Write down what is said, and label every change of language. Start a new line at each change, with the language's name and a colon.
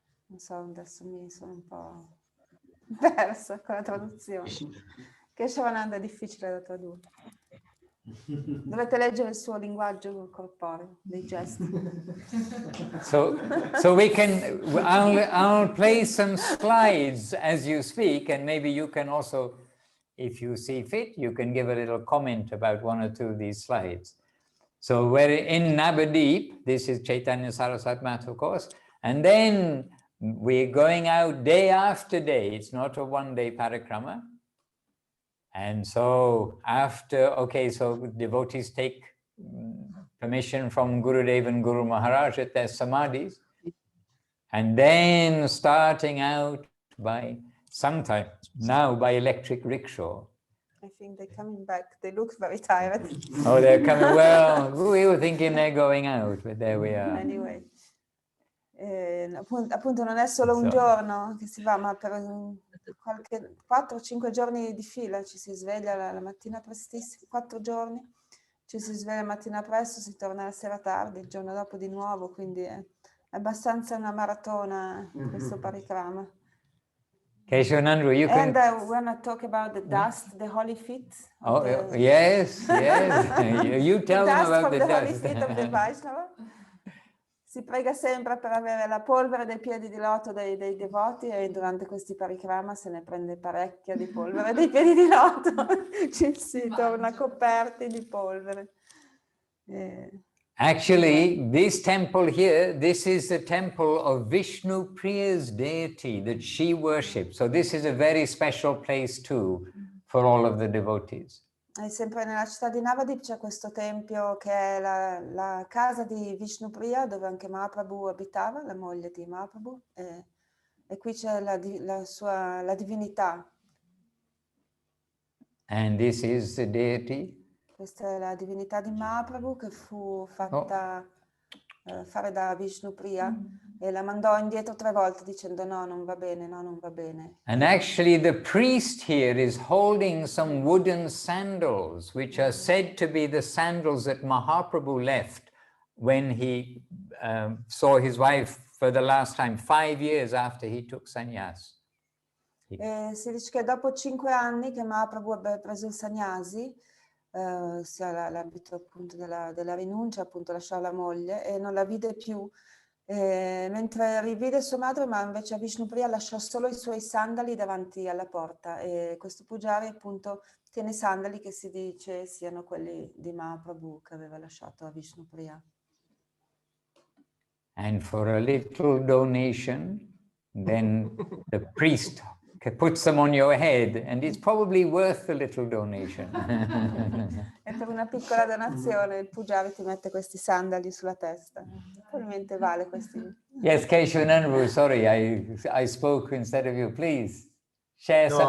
Italian: Non so, adesso mi sono un po' persa con la traduzione. Che Shivananda è difficile da tradurre. Dovete leggere il suo linguaggio corporeo, dei gesti.
English: So we can, I'll play some slides as you speak, and maybe you can also, if you see fit, you can give a little comment about one or two of these slides. So we're in Navadwip, this is Chaitanya Saraswat Math, of course, and then we're going out day after day. It's not a one-day parikrama. And so after, okay, so devotees take permission from Gurudev and Guru Maharaj at their samadhis. And then starting out by, sometimes now by electric rickshaw. I think they're coming back. They look very tired. Oh, they're coming, well, we were thinking they're going out, but there we are. Anyway.
Italian: Appunto non è solo un giorno che si va, ma per 4-5 giorni di fila ci si sveglia la mattina prestissimo, 4 giorni, ci si sveglia la mattina presto, si torna la sera tardi, il giorno dopo di nuovo, quindi è abbastanza una maratona questo parikrama.
English: Keshavananda, you can... And we're not talking about the dust, the holy feet. Oh, yes. You tell them about the holy dust. feet of the Vaisnava.
Italian: Si prega sempre per avere la polvere dei piedi di loto dei devoti e durante questi parikrama se ne prende parecchia di polvere dei piedi di loto. Ci si torna coperti di polvere.
English: Actually, this temple here, this is the temple of Vishnu Priya's deity that she worships. So this is a very special place too for all of the devotees.
Italian: E sempre nella città di Navadwip c'è questo tempio che è la casa di Vishnu Priya, dove anche Mahaprabhu abitava, la moglie di Mahaprabhu, e qui c'è la divinità.
English: And this is the deity.
Italian: Questa è la divinità di Mahaprabhu che fu fatta fare da Vishnu Priya e la mandò indietro 3 volte dicendo no, non va bene, no, non va bene.
English: And actually the priest here is holding some wooden sandals, which are said to be the sandals that Mahaprabhu left when he saw his wife for the last time, 5 years after he took sannyas.
Italian: Si dice che dopo 5 anni che Mahaprabhu aveva preso il sannyasi, sia l'abito appunto della rinuncia, appunto lasciò la moglie e non la vide più, mentre rivide sua madre, ma invece a Vishnu Priya lasciò solo i suoi sandali davanti alla porta e questo pujari appunto tiene i sandali che si dice siano quelli di Mahaprabhu che aveva lasciato a Vishnu Priya.
English: And for a little donation, then the priest puts them on your head, and it's probably worth a little donation.
Italian: E per una piccola donazione il pujari ti mette questi sandali sulla testa. Probabilmente vale questi.
English: Yes, Keshavananda, sorry, I spoke instead of you. Please share something.